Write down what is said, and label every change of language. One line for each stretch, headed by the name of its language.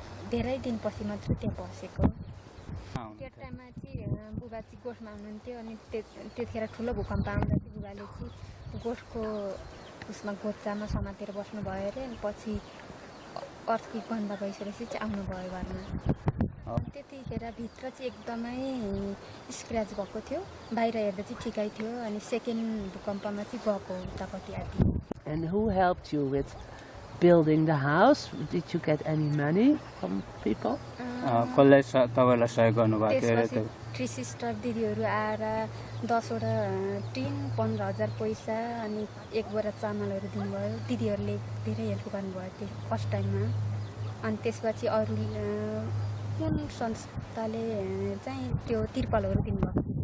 Nepali: धेरै दिनपछि मात्र त्यहाँ बसेको त्यो टाइममा चाहिँ बुबा चाहिँ गोठमा हुनुहुन्थ्यो अनि त्यतिखेर ठुलो भूकम्प आउँदा चाहिँ बुबाले चाहिँ गोठको उसमा गोच्चामा समातेर बस्नुभयो अरे अनि पछि अर्थक्वेक बन्द भइसकेपछि चाहिँ आउनुभयो घरमा त्यतिखेर भित्र चाहिँ एकदमै स्क्र्याच भएको थियो बाहिर हेर्दा चाहिँ ठिकै थियो अनि सेकेन्ड भूकम्पमा चाहिँ गएको उतापट्टि आदि
English: And who helped you with building the house? Did you get any money from people?
Nepali: कसले तपाईँलाई सहयोग गर्नुभएको थियो अरे त्यो? थ्री सिस्टर दिदीहरू आएर 10वटा टिन 15,000 पैसा अनि 1 बोरा चामलहरू दिनुभयो दिदीहरूले धेरै हेल्प गर्नुभयो त्यो फर्स्ट टाइममा अनि त्यसपछि अरू कुन संस्थाले चाहिँ त्यो तिर्पलहरू दिनुभएको